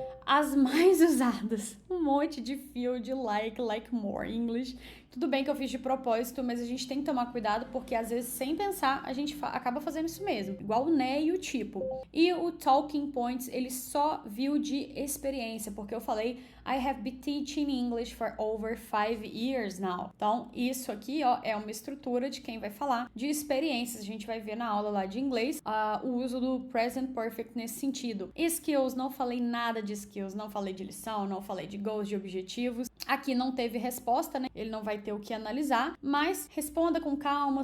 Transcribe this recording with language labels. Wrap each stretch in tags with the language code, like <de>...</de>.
<pt>As mais usadas, um monte de field, like more, English. Tudo bem que eu fiz de propósito, mas a gente tem que tomar cuidado porque às vezes sem pensar a gente acaba fazendo isso mesmo. Igual o né e o tipo. E o talking points, ele só viu de experiência, porque eu falei</pt> <en>I have been teaching English for over 5 years now.</en> <pt>Então, isso aqui, ó, é uma estrutura de quem vai falar de experiências. A gente vai ver na aula lá de inglês o uso do present perfect nesse sentido. Skills, não falei nada de skills, não falei de lição, não falei de goals, de objetivos. Aqui não teve resposta, né? Ele não vai ter o que analisar, mas responda com calma.</pt>